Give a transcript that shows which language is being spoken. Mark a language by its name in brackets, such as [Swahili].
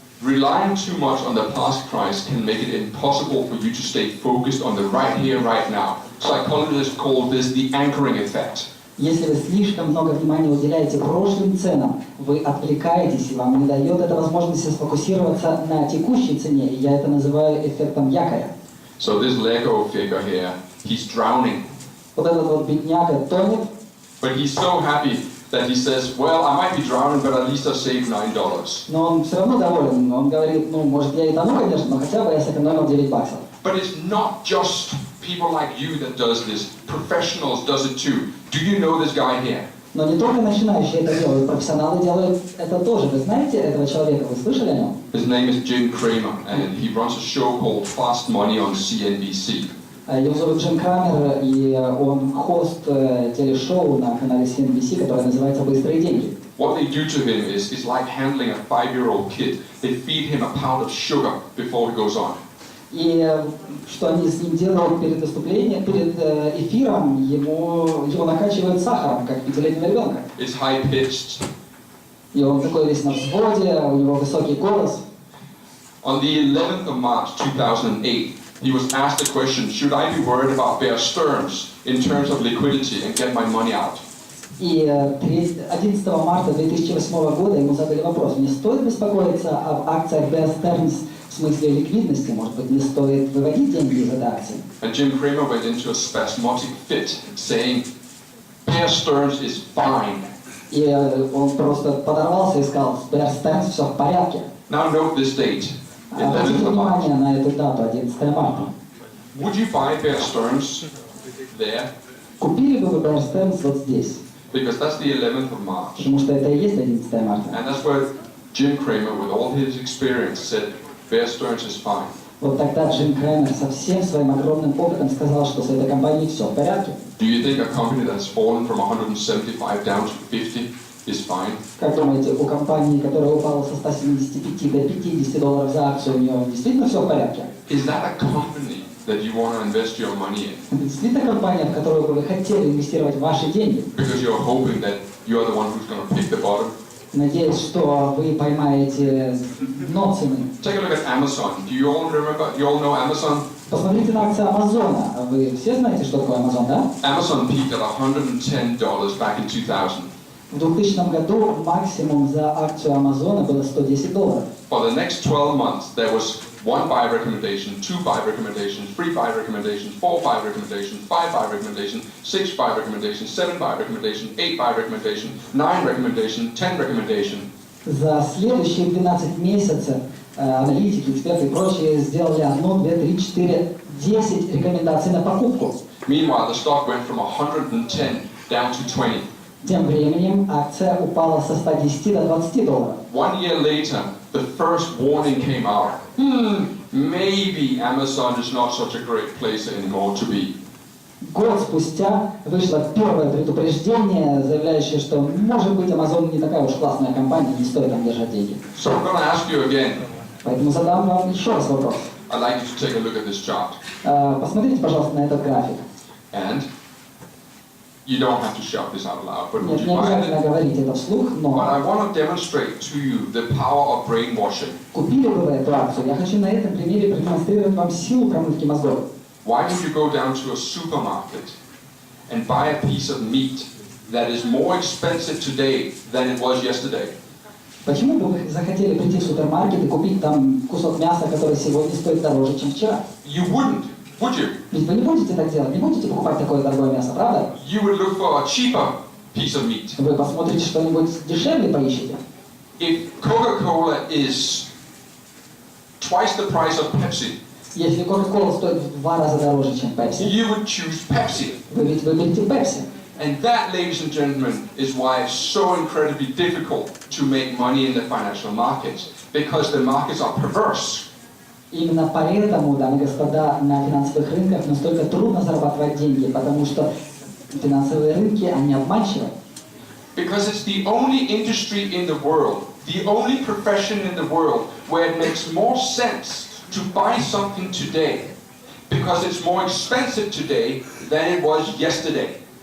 [English] relying too much on the past price can make it impossible for you to stay focused on the right here, right now. Psychologists call this the anchoring effect. [Russian] Если вы слишком много внимания уделяете прошлым ценам, вы отвлекаетесь, и вам не дает это возможности сфокусироваться на текущей цене, и я это называю эффектом якоря. [English] So this Lego figure here, he's drowning. [Russian] Вот этот вот бедняга тонет, [English] But he's so happy that he says, well, I might be drowning, but at least I saved $9. [Russian] но он все равно доволен. Он говорит, ну, может, я и тону, конечно, но хотя бы я сэкономил $9. [English] But it's not just people like you that does this. Professionals does it too. Do you know this guy here? [Russian] Но не только начинающие это делают, профессионалы делают это тоже. Вы знаете этого человека, вы слышали о нем? [English] His name is Jim Cramer, and he runs a show called Fast Money on CNBC. [Russian] Его зовут Джим Крамер, и он хост телешоу на канале CNBC, которое называется «Быстрые деньги». [English] What they do to him is it's like handling a 5-year-old kid. They feed him a pound of sugar before he goes on. [Russian] И что они с ним делают перед выступлением, перед эфиром, его накачивают сахаром, как 5-летнего ребенка. [English] It's high-pitched. [Russian] И он такой весь на взводе, у него высокий голос. [English] On the 11th of March 2008, he was asked the question, should I be worried about Bear Stearns in terms of liquidity and get my money out? [Russian] И 11 марта 2008 года ему задали вопрос, не стоит беспокоиться об акциях Bear Stearns в смысле ликвидности, может быть, не стоит выводить деньги из этой акции. [English] And Jim Cramer went into a spasmodic fit, saying, Bear Stearns is fine. [Russian] И он просто подорвался и сказал, с Bear Stearns все в порядке. [English] Now note this date, [Russian] Обратите [English] 11th of March. [Russian] внимание на эту дату, 11 марта. [English] Would you buy Bear Stearns there? [Russian] Купили бы вы Bear Stearns вот здесь? [English] Because that's the 11th of March. [Russian] Потому что это и есть 11 марта. [English] And that's where Jim Cramer, with all his experience, said, Bear Stearns is fine. [Russian] Вот тогда Джим Крамер со всем своим огромным опытом сказал, что с этой компанией все в порядке. [English] Do you think a company that's fallen from 175 down to 50 is fine? [Russian] Как думаете, у компании, которая упала со 175 до $50 за акцию, у нее действительно все в порядке? [English] Is that a company that you want to invest your money in? [Russian] Это действительно компания, в которую бы вы хотели инвестировать ваши деньги? [English] Because you're hoping that you're the one who's going to pick the bottom? [Russian] Надеюсь, что вы поймаете дно цены. [English] Take a look at Amazon. Do you all remember? You all know Amazon? [Russian] Посмотрите на акции Амазона. Вы все знаете, что такое Амазон, да? [English] Amazon peaked at $110 back in 2000. [Russian] В 2000 году максимум за акцию Амазона было $110. [English] For the next 12 months, there was 1 buy recommendation, 2 buy recommendations, 3 buy recommendations, 4 buy recommendations, 5 buy recommendations, 6 buy recommendations, 7 buy recommendations, 8 buy recommendations, 9 recommendations, 10 recommendations. [Russian] За следующие 12 месяцев аналитики, эксперты и прочие сделали 1, 2, 3, 4, 10 рекомендаций на покупку. [English] Meanwhile, the stock went from 110 down to 20. [Russian] Тем временем акция упала со 110 до $20. [English] 1 year later, the first warning came out. Maybe Amazon is not such a great place anymore to be. [Russian] Год спустя вышло первое предупреждение, заявляющее, что, может быть, Amazon не такая уж классная компания, не стоит там держать деньги. [English] So I'm going to ask you again. [Russian] Поэтому задам вам еще раз вопрос. [English] I'd like you to take a look at this chart. [Russian] Посмотрите, пожалуйста, на этот график. [English] And you don't have to shout this out loud, but would you [Russian] не [English] buy [Russian] обязательно [English] it? [Russian] говорить это вслух, [English] But [Russian] но [English] I want to demonstrate to you the power of brainwashing. [Russian] купили бы вы эту акцию. Я хочу на этом примере продемонстрировать вам силу промывки мозгов. [English] Why would you go down to a supermarket and buy a piece of meat that is more expensive today than it was yesterday? [Russian] Почему бы вы захотели прийти в супермаркет и купить там кусок мяса, который сегодня стоит дороже, чем вчера? [English] You wouldn't, would you? [Russian] Ведь вы не будете так делать, не будете покупать такое дорогое мясо, правда? [English] You would look for a cheaper piece of meat. [Russian] Вы посмотрите что-нибудь дешевле, поищите. [English] If Coca-Cola is twice the price of Pepsi, [Russian] Если Coca-Cola стоит в 2 раза дороже, чем Pepsi, [English] you would choose Pepsi. [Russian] вы ведь выберете Pepsi. [English] And that, ladies and gentlemen, is why it's so incredibly difficult to make money in the financial markets, because the markets are perverse. [Russian] Именно поэтому, дамы и господа, на финансовых рынках настолько трудно зарабатывать деньги, потому что финансовые рынки, они обманчивы. [English] Because it's the only industry in the world, the only profession in the world where it makes more sense to buy something today because it's more expensive today than it was yesterday.